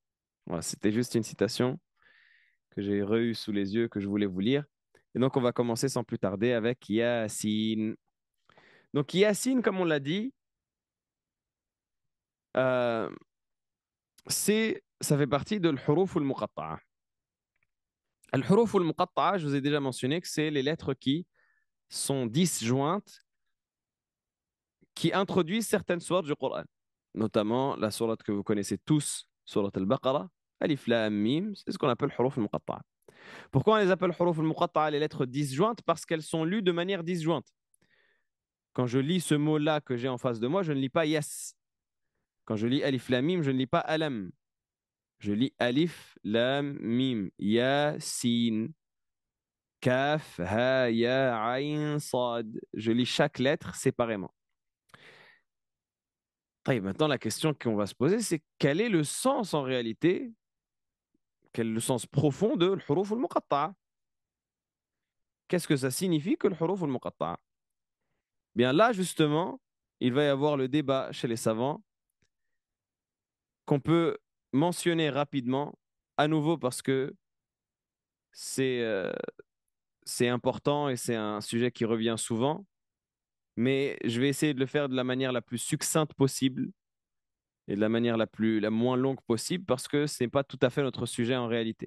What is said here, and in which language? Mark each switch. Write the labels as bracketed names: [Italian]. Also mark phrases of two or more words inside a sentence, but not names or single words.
[French] Voilà, c'était juste une citation que j'ai re-eue sous les yeux, que je voulais vous lire. Et donc, on va commencer sans plus tarder avec Yassine. Donc, Yassine, comme on l'a dit, euh, ça fait partie de l' [Arabic] الحروف المقطعة. الحروف المقطعة, [French] je vous ai déjà mentionné que c'est les lettres qui sont disjointes, qui introduisent certaines sourates du Coran, notamment la sourate que vous connaissez tous, sourate al-Baqarah, [Arabic] ألف لام ميم, [French] c'est ce qu'on appelle [Arabic] الحروف المقطعة. [French] Pourquoi on les appelle [Arabic] الحروف المقطعة, [French] les lettres disjointes? Parce qu'elles sont lues de manière disjointe. Quand je lis ce mot-là que j'ai en face de moi, je ne lis pas Yas. Quand je lis Alif Lam Mim, je ne lis pas Alam. Je lis [Arabic] ألف لام ميم يا سين كاف ها يا عين صاد. [French] Je lis chaque lettre séparément. Maintenant, la question qu'on va se poser, c'est quel est le sens en réalité, quel est le sens profond de l' [Arabic] الحروف المقطعة? [French] Qu'est-ce que ça signifie que l' [Arabic] الحروف المقطعة? [French] Bien là, justement, il va y avoir le débat chez les savants qu'on peut mentionner rapidement, à nouveau parce que c'est c'est important et c'est un sujet qui revient souvent, mais je vais essayer de le faire de la manière la plus succincte possible et de la manière la moins longue possible parce que ce n'est pas tout à fait notre sujet en réalité.